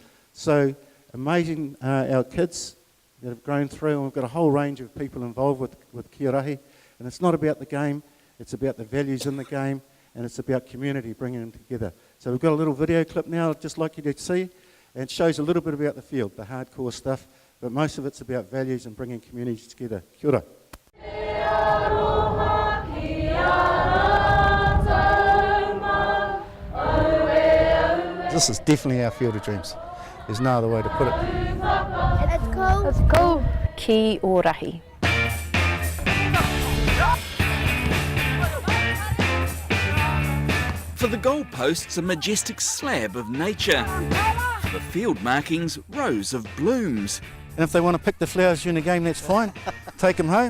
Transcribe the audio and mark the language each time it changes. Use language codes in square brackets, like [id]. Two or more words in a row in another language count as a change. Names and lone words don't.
[en] So amazing, our kids that have grown through, and we've got a whole range of people involved with Ki-o-Rahi. And it's not about the game, it's about the values in the game, and it's about community, bringing them together. So we've got a little video clip now, I'd just like you to see, and it shows a little bit about the field, the hardcore stuff, but most of it's about values and bringing communities together. [mi] Kia ora. [en] This is definitely our field of dreams. There's no other way to put it. It's cool. It's cool. Ki-o-Rahi. For the goalposts, a majestic slab of nature. For the field markings, rows of blooms. And if they want to pick the flowers during the game, that's fine. Take them home.